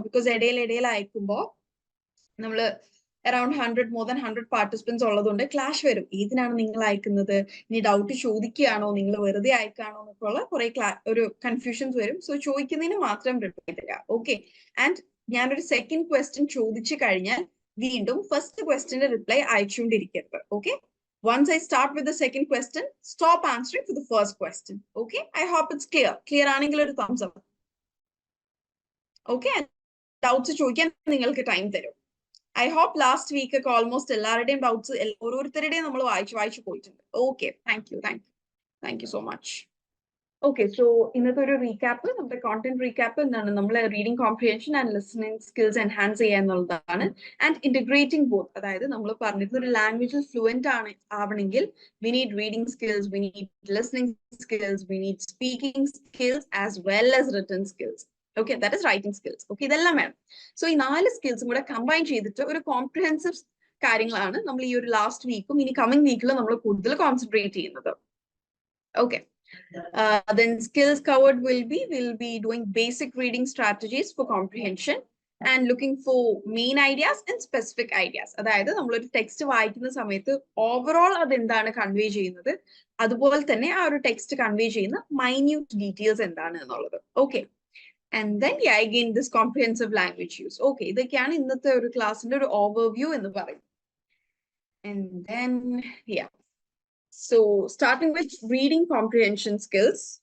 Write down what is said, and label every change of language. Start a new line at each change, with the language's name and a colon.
Malayalam: Because ഇടയിൽ അയക്കുമ്പോൾ നമ്മൾ അറൌണ്ട് 100 മോർ ദാൻ 100 പാർട്ടിസിപ്പൻസ് ഉള്ളതുകൊണ്ട് ക്ലാഷ് വരും. ഏതിനാണ് നിങ്ങൾ അയക്കുന്നത്, ഇനി ഡൗട്ട് ചോദിക്കുകയാണോ, നിങ്ങൾ വെറുതെ അയക്കുകയാണോ എന്നൊക്കെ ഉള്ള കുറെ ഒരു കൺഫ്യൂഷൻസ് വരും. സോ ചോദിക്കുന്നതിന് മാത്രം റിപ്ലൈ തരിക. ഓക്കെ, ആൻഡ് ഞാനൊരു സെക്കൻഡ് ക്വസ്റ്റ്യൻ ചോദിച്ചു കഴിഞ്ഞാൽ വീണ്ടും first ക്വസ്റ്റ്യന്റെ reply അയച്ചുകൊണ്ടിരിക്കരുത്.
English: Okay, once I start with the second question, stop answering for the first question. Okay, I hope it's clear. Clear
Malayalam: ആണെങ്കിൽ ഒരു
English: thumbs up.
Malayalam: Okay, doubts ചോദിക്കാൻ നിങ്ങൾക്ക് time തരും.
English: I hope last week
Malayalam: ഒക്കെ almost എല്ലാവരുടെയും doubts ഓരോരുത്തരുടെയും നമ്മൾ വായിച്ചു പോയിട്ടുണ്ട്. Okay,
English: Thank you so much.
Malayalam: Okay, so ഇന്നത്തെ ഒരു റീക്യാപ്പ്, നമ്മുടെ കോണ്ടന്റ് റീക്യാപ്പ് എന്താണ്, നമ്മൾ reading comprehension and listening skills enhance ചെയ്യുക എന്നുള്ളതാണ്. ആൻഡ് ഇന്റഗ്രേറ്റിംഗ് ബോത്ത്, അതായത് നമ്മൾ പറഞ്ഞിരുന്ന ഒരു ലാംഗ്വേജിൽ ഫ്ലുവന്റ് ആവണമെങ്കിൽ
English: We need reading skills, we need listening skills, we need speaking skills as well as written skills.
Malayalam: Okay,
English: That is writing skills.
Malayalam: Okay, ഇതെല്ലാം വേണം. സോ ഈ 4 സ്കിൽസും കൂടെ കമ്പൈൻ ചെയ്തിട്ട് ഒരു കോംപ്രിഹെൻസീവ് കാര്യങ്ങളാണ് നമ്മൾ ഈ ഒരു ലാസ്റ്റ് വീക്കും ഇനി കമ്മിങ് വീക്കിലും നമ്മൾ കൂടുതൽ കോൺസെൻട്രേറ്റ് ചെയ്യുന്നത്.
English: Okay, then skills covered will be doing basic reading strategies for comprehension and looking for main ideas and specific ideas.
Malayalam: അതായത് നമ്മളൊരു ടെക്സ്റ്റ് വായിക്കുന്ന സമയത്ത് ഓവറോൾ അതെന്താണ് കൺവേ ചെയ്യുന്നത്, അതുപോലെ തന്നെ ആ ഒരു ടെക്സ്റ്റ് കൺവേ ചെയ്യുന്ന മൈന്യൂട്ട് ഡീറ്റെയിൽസ് എന്താണ് എന്നുള്ളത്.
English: Okay, and then again this comprehensive language use.
Malayalam: Okay, ഇതൊക്കെയാണ് ഇന്നത്തെ ഒരു ക്ലാസ്സിന്റെ ഒരു ഓവർവ്യൂ എന്ന് പറയും.
English: And then so starting with reading comprehension skills.